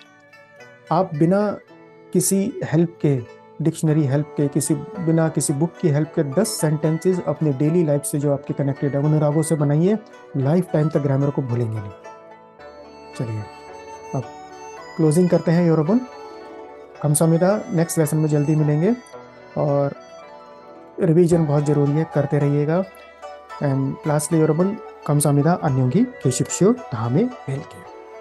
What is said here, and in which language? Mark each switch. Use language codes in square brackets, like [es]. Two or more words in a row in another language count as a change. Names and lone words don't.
[hi] आप बिना किसी हेल्प के, [en] dictionary help [hi] के, बिना किसी बुक की हेल्प के 10 सेंटेंसेस अपने [en] daily life [hi] से जो आपके कनेक्टेड है, उन रागों से बनाइए। [en] life time [hi] तक ग्रामर को भूलेंगे नहीं। चलिए अब क्लोजिंग करते हैं। [ko] 여러분 감사합니다। [en] next lesson [hi] में जल्दी मिलेंगे। और रिवीजन बहुत ज़रूरी है, करते रहिएगा। [en] and lastly [ko] 여러분 감사합니다। 안녕히 계십시오। 다음에 뵐게요।